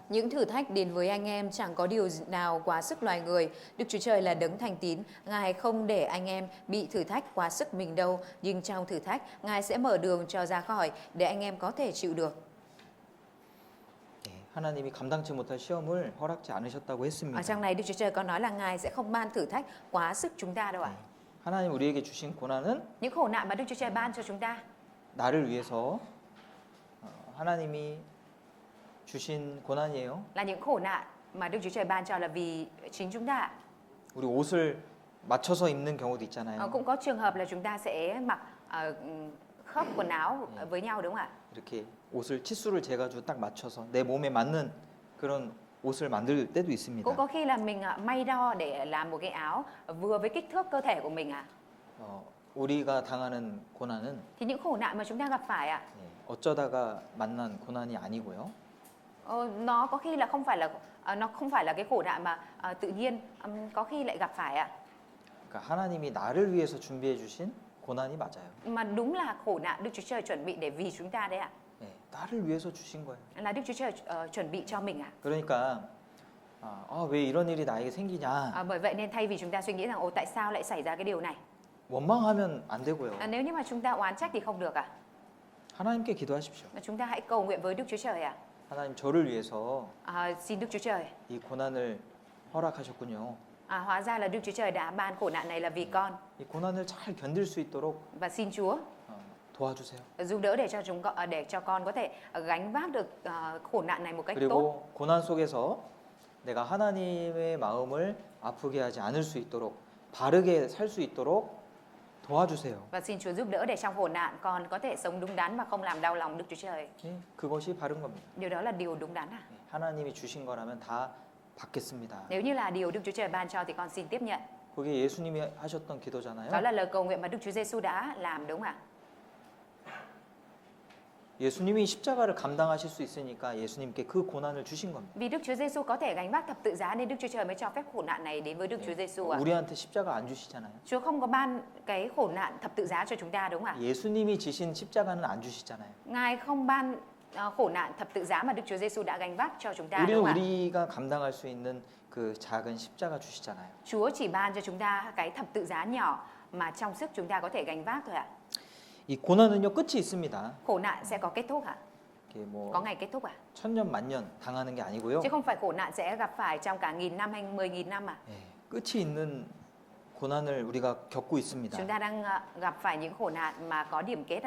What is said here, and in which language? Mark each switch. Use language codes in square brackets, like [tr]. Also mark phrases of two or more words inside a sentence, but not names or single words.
[vi] Những thử thách đến với anh em chẳng có điều nào quá sức loài người. Đức Chúa Trời là đấng thành tín, Ngài không để anh em bị thử thách quá sức mình đâu, nhưng trong thử thách Ngài sẽ mở đường cho ra khỏi để anh em có thể chịu được. [ko] 예, 하나님이 감당치 못할 시험을 허락지 않으셨다고 [vi] Ở [ko] 했습니다. [vi] trong này Đức Chúa Trời có nói là Ngài sẽ không ban thử thách quá sức chúng ta đâu ạ. [ko] 하나님 우리에게 주신 고난은 [vi] Những khổ nạn mà Đức Chúa Trời ban cho chúng ta [ko] 나를 위해서 하나님이 주신 고난이에요. [vi] là những khổ nạn mà Đức Chúa Trời ban cho là vì chính chúng ta. [ko] 우리 옷을 맞춰서 입는 경우도 있잖아요. [vi] Cũng có trường hợp là chúng ta sẽ mặc khớp quần áo với nhau đúng không ạ? [ko] 이렇게 옷을 치수를 재가지고 딱 맞춰서 내 몸에 맞는 그런 옷을 만들 때도 있습니다. [vi] Cũng có khi là mình may đo để làm một cái áo vừa với kích thước cơ thể của mình ạ. [ko] 우리가 당하는 고난은 [vi] Thì những khổ nạn mà chúng ta gặp phải ạ, [ko] 어쩌다가 만난 고난이 아니고요. [vi] nó có khi là nó không phải là cái khổ nạn mà tự nhiên có khi lại gặp phải ạ. [ko] 그러니까 하나님이 나를 위해서 준비해 주신 고난이 맞아요. [vi] Mà đúng là khổ nạn Đức Chúa Trời chuẩn bị để vì chúng ta đấy ạ. [ko] 나를 위해서 주신 거예요. [vi] Là Đức Chúa Trời chuẩn bị cho mình ạ. [ko] 그러니까 왜 이런 일이 나에게 생기냐 [vi] Bởi vậy nên thay vì chúng ta suy nghĩ rằng ồ tại sao lại xảy ra cái điều này, [ko] 원망하면 안 되고요. [vi] nếu như mà chúng ta oán trách thì không được ạ. [ko] 하나님께 기도하십시오. [vi] Mà chúng ta hãy cầu nguyện với Đức Chúa Trời ạ. [ko] 하나님 저를 위해서 [vi] Xin Đức Chúa Trời. [ko] 이 고난을 허락하셨군요. [vi] Hóa ra là Đức Chúa Trời đã ban khổ nạn này là vì con. [ko] 이 고난을 잘 견딜 수 있도록 [vi] Và xin Chúa [ko] 도와주세요. [vi] giúp đỡ để cho con có thể gánh vác được khổ nạn này một cách tốt. [ko] 그리고 고난 속에서 내가 하나님의 마음을 아프게 하지 않을 수 있도록 바르게 살 수 있도록 도와주세요. [vi] Và xin Chúa giúp đỡ để trong khổ nạn con có thể sống đúng đắn mà không làm đau lòng Đức Chúa Trời. [ko] 그것이 바른 겁니다. [vi] Điều đó là điều đúng đắn à? [ko] 하나님이 주신 거라면 다 받겠습니다. [vi] Nếu như là điều Đức Chúa Trời ban cho thì con xin tiếp nhận. [ko] 그게 예수님이 하셨던 기도잖아요. [vi] Đó là lời cầu nguyện mà Đức Chúa Giêsu đã làm đúng không ạ? [ko] 예수님이 십자가를 감당하실 수 있으니까 예수님께 그 고난을 주신 겁니다. [vi] Vì Đức Chúa Giêsu có thể gánh vác thập tự giá nên Đức Chúa Trời mới cho phép khổ nạn này đến với Đức Chúa Giêsu ạ. [ko] 우리한테 십자가 안 주시잖아요. [vi] Chúa không có ban cái khổ nạn thập tự giá cho chúng ta đúng không ạ? [ko] 예수님이 지신 십자가는 안 주시잖아요. [vi] Ngài không ban khổ nạn thập tự giá mà Đức Chúa Giêsu đã gánh vác cho chúng ta [ko] 우리는 [vi] đúng không ạ? [ko] 우리가 감당할 수 있는 그 작은 십자가 주시잖아요. [vi] Chúa chỉ ban cho chúng ta cái thập tự giá nhỏ mà trong sức chúng ta có thể gánh vác thôi ạ. [ko] 이 고난은요 끝이 있습니다. [vi] Khổ nạn sẽ có kết thúc ạ? [ko] 이게 뭐 [vi] Có ngày kết thúc ạ? [ko] 천년 만년 당하는 게 아니고요. [vi] Chứ không phải khổ nạn sẽ gặp phải trong cả 1000 năm hay 10.000 năm ạ? [ko] 끝이 있는 고난을 우리가 겪고 있습니다. [vi] Chúng ta đang gặp phải những khổ nạn mà có điểm kết ạ?